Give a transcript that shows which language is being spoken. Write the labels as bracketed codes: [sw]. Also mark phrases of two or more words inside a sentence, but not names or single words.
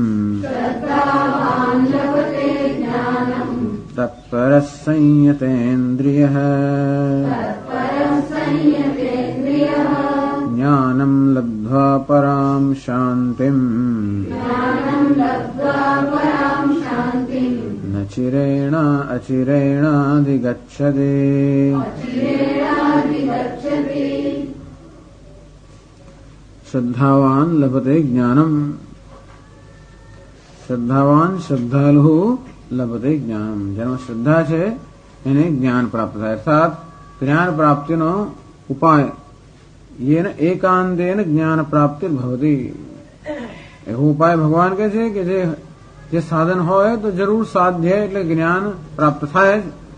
[sa] तत्परः संयतेन्द्रियः ज्ञानं लब्ध्वा परां शान्तिम् न चिरेण अचिरेणाधिगच्छति। श्रद्धावान लभते ज्ञानम, श्रद्धावान श्रद्धालु लभते ज्ञानम। [gu] જેનો શ્રદ્ધા છે એને જ્ઞાન પ્રાપ્ત થાય, અર્થાત જ્ઞાન પ્રાપ્તિનો ઉપાય [sa] येन एकान्तेन ज्ञान प्राप्ति भवति। [gu] એવો ઉપાય ભગવાન કહે છે કે જે સાધન હોય તો જરૂર સાધ્ય એટલે જ્ઞાન પ્રાપ્ત થાય જ।